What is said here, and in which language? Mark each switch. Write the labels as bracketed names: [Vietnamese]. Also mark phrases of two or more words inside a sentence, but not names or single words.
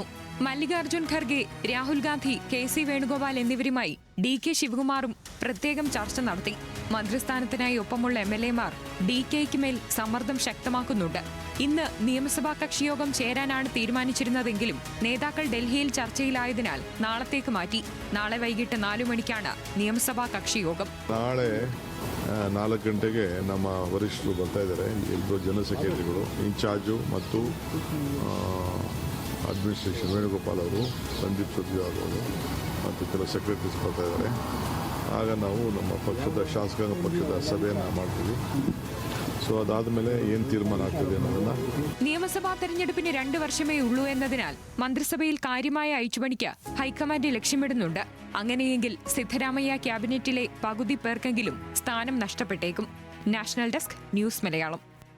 [Malayalam] മല്ലികാർജ്ജുൻ ഖർഗെ, രാഹുൽ ഗാന്ധി, KC വേണുഗോപാൽ എന്നിവരുമായി DK ശിവകുമാറും പ്രത്യേകം ചർച്ച നടത്തി. മന്ത്രിസ്ഥാനത്തിനായി ഒപ്പമുള്ള MLA-മാർ DKയ്ക്ക് മേൽ സമ്മർദ്ദം ശക്തമാക്കുന്നുണ്ട്. ഇന്ന് നിയമസഭാ കക്ഷിയോഗം ചേരാനാണ് തീരുമാനിച്ചിരുന്നതെങ്കിലും നേതാക്കൾ ഡൽഹിയിൽ ചർച്ചയിലായതിനാൽ നാളത്തേക്ക് മാറ്റി. നാളെ വൈകിട്ട് 4 മണിക്കാണ് നിയമസഭാ കക്ഷി യോഗ. [Kannada] ನಾಳೆ 4 ಗಂಟೆಗೆ ನಮ್ಮ ವರಿಷ್ಠರು ಬರ್ತಾ ಇದ್ದಾರೆ. ಎಲ್ಲರೂ [English] general secretaries, [Kannada] ಇನ್ಚಾರ್ಜು ಮತ್ತು ಅಡ್ಮಿನಿಸ್ಟ್ರೇಷನ್ ವೇಣುಗೋಪಾಲ್ ಅವರು, ಸಂದೀಪ್ ಸುರ್ಜೇವಾಲಾ ಅವರು ಮತ್ತು ಕೆಲವು ಸೆಕ್ರೆಟರೀಸ್ ಬರ್ತಾ ಇದ್ದಾರೆ. ಆಗ ನಾವು ನಮ್ಮ ಪಕ್ಷದ ಶಾಸಕಾಂಗ ಪಕ್ಷದ ಸಭೆಯನ್ನು ಮಾಡ್ತೀವಿ. [Malayalam] സോ [Kannada] ಅದಾದ್ಮೇಲೆ ಏನ್ [Malayalam] തീരുമാനം ആക്കുക എന്നതാണ്. നിയമസഭാ തെരഞ്ഞെടുപ്പിന് 2 വർഷമേ ഉള്ളൂ എന്നതിനാൽ മന്ത്രിസഭയിൽ കാര്യമായ അഴിച്ചുപണിക്ക് ഹൈക്കമാൻഡ് ലക്ഷ്യമിടുന്നുണ്ട്. അങ്ങനെയെങ്കിൽ സിദ്ധരാമയ്യ ക്യാബിനറ്റിലെ പകുതി പേർക്കെങ്കിലും സ്ഥാനം നഷ്ടപ്പെട്ടേക്കും. [English] National Desk, [Malayalam] ന്യൂസ് മലയാളം.